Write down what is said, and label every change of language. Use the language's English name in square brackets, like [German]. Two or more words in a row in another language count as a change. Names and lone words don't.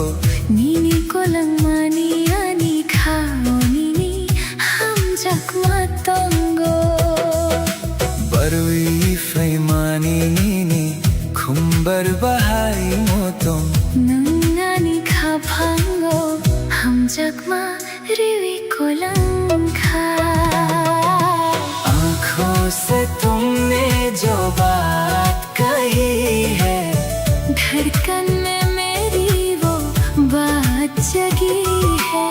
[Kok Borok] नीनी को लंगमानी आनी खाओ नीनी हम जगमा तंगो। Barui faimani nini khumbar bahai motom। नंगानी खा भांगो हम जगमा रिवी को लंखा। [Hindi] आँखों से तुमने जो बात कही है, धड़कन में मेरी वो बात जगी है।